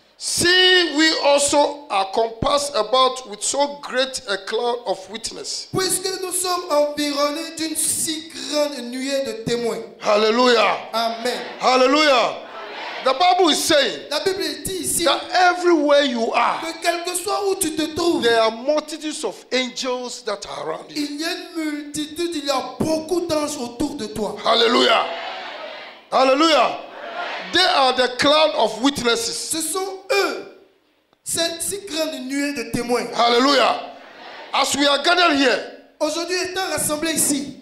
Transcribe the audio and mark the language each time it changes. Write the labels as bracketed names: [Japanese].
[English] see we also are compassed about with so great a cloud of witness. [French] puisque nous sommes environnés d'une si grande nuée de témoins. [English] Hallelujah. Amen. Hallelujah. The Bible is saying [French] La Bible dit ici [English] that everywhere you are, [French] que quel que soit où tu te trouves, [English] there are multitudes of angels that are around you. [French] il y a une multitude, il y a beaucoup d'anges autour de toi. [English] Hallelujah. Hallelujah. They are the cloud of witnesses. [French] Ce sont eux, cette si grande nuée de témoins. [English] Hallelujah. As we are gathered here, [French] Aujourd'hui, étant rassemblés ici,